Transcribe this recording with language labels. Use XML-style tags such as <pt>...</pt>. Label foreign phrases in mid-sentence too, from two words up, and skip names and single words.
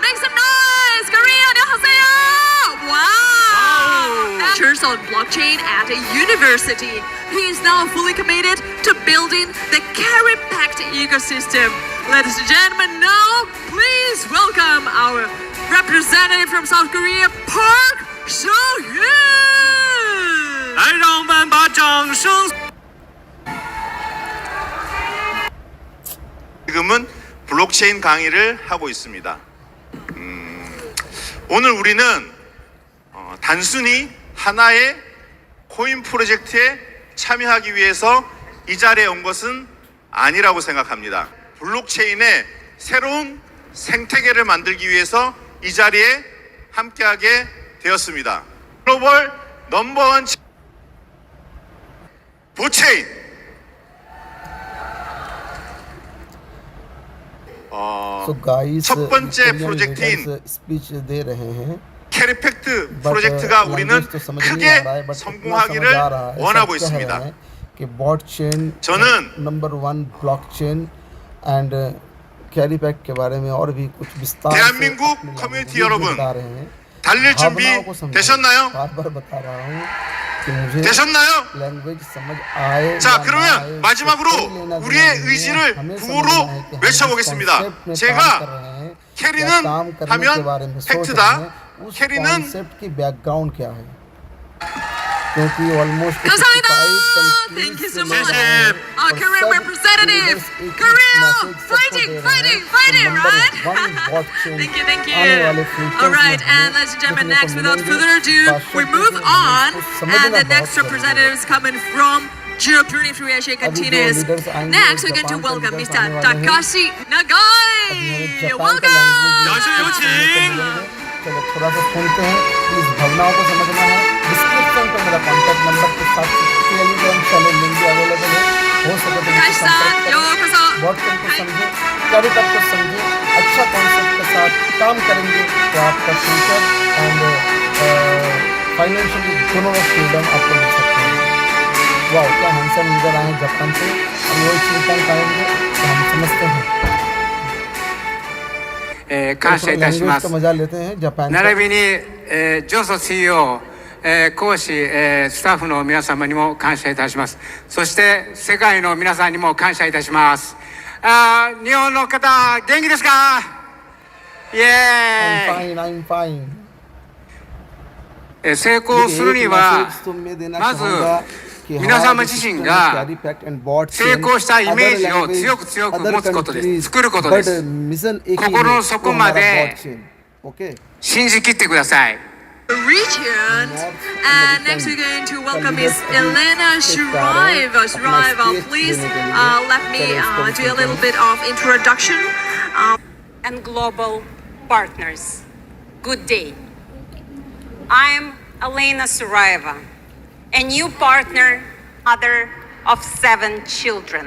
<en>Make some noise, Korea. 안녕하세요. Wow. Lectures on blockchain at a university. He is now fully committed to building the carry-packed ecosystem. Ladies and gentlemen, now please welcome our representative from South Korea, Park So-hyun.</en> <zh>来，让我们把掌声。</zh> <ko>지금은 블록체인 강의를 하고 있습니다. 오늘 우리는 단순히 하나의 코인 프로젝트에 참여하기 위해서 이 자리에 온 것은 아니라고 생각합니다. 블록체인의 새로운 생태계를 만들기 위해서 이 자리에 함께하게 되었습니다. 글로벌 넘버원 blockchain.</ko> <en>So guys,</en> <ko>첫 번째 프로젝트인</ko> <hi>speech दे रहे हैं.</hi> <ko>캐리팩트 프로젝트가 우리는 크게 성공하기를 원하고 있습니다.</ko> <hi>कि blockchain</hi> <ko>저는</ko> <hi>नंबर 1</hi> <en>blockchain and carryback</en> <hi>के बारे में और भी कुछ विस्तार से</hi> <ko>대한민국 커뮤니티 여러분, 달릴 준비 되셨나요?</ko> <hi>बार-बार बता रहा हूँ कि मुझे</hi> <ko>되셨나요?</ko> <hi>लैंग्वेज समझ आए.</hi> <ko>자, 그러면 마지막으로 우리의 의지를 구호로 외쳐보겠습니다. 제가 캐리는 하면 팩트다. 캐리는</ko> <hi>कॉन्सेप्ट की बैकग्राउंड क्या है, क्योंकि ऑलमोस्ट</hi> <ko>감사합니다.</ko> <en>Thank you so much. Our Korean representative. Korea, fighting, right? Thank you. All right, and ladies and gentlemen, next, without further ado, we move on, and the next representative is coming from Journey through Asia continues. Next, we're going to welcome Mr. Takashi Nagai. Welcome.</en> <zh>掌声有请。</zh> <hi>चलो थोड़ा सा सुनते हैं, इस भावनाओं को समझना है. डिस्क्रिप्शन पे मेरा कॉन्टैक्ट नंबर के साथ टेलीग्राम चैनल लिंक भी अवेलेबल है, हो सके तो मुझसे संपर्क करें. व्हाट्सएप को समझे, कैरिटअप को समझे, अच्छा कॉन्सेप्ट के साथ काम करेंगे तो आपका</hi> <en>future and financially</en> <hi>दोनों फ्रीडम आपको मिल सकते हैं. वाह, क्या हैंडसम नजर आए जापान से. अब वो चिंतन करेंगे तो हम समझते हैं.</hi> <ja>感謝いたします。</ja> <hi>मजा लेते हैं जापान</hi> <ja>並びに、ジョソ CEO、講師、スタッフの皆様にも感謝いたします。そして世界の皆さんにも感謝いたします。日本の方元気ですか？イエーイ。</ja> <en>I'm fine.</en> <ja>成功するにはまず皆様自身が成功したイメージを強く強く持つことです。作ることです。心の底まで信じきってください。</ja> <en>Region. And next we're going to welcome Miss Elena Shriva. Shriva, please let me do a little bit of introduction. And global partners. Good day. I'm Elena Suraiva, a new partner, mother of 7 children.</en>